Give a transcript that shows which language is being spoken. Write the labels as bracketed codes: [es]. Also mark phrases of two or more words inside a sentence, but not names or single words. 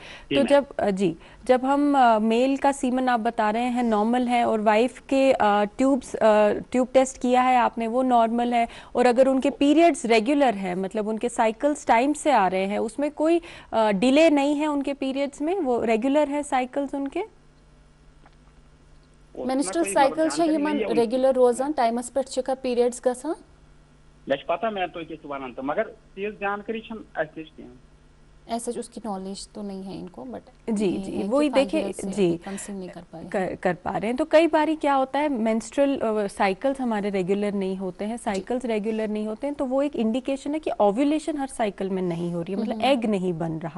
[hi] तो जब हम मेल का सीमन आप बता रहे हैं नॉर्मल है और वाइफ के [en] tube test [hi] किया है आपने, वो नॉर्मल है, और अगर उनके पीरियड्स रेगुलर है, मतलब उनके [en] cycles time [hi] से आ रहे हैं, उसमें कोई डिले नहीं है उनके पीरियड्स में, वो रेगुलर है साइकिल्स उनके, [en] menstrual cycle [ks] छ यमन रेगुलर रोजान टाइमस पे छ का पीरियड्स गसान? मे पता मैं तो किस वनान तो मगर तेज जानकारी छन अस [hi] ऐसा उसकी नॉलेज तो नहीं है इनको, बट जी वही देखिए जी कंसीव नहीं कर पा रहे हैं। तो कई बारी क्या होता है, [en] menstrual cycles [hi] हमारे रेगुलर नहीं होते हैं, साइकिल्स रेगुलर नहीं होते हैं, तो वो एक इंडिकेशन है कि ओव्यूलेशन हर साइकिल में नहीं हो रही है, मतलब एग नहीं बन रहा।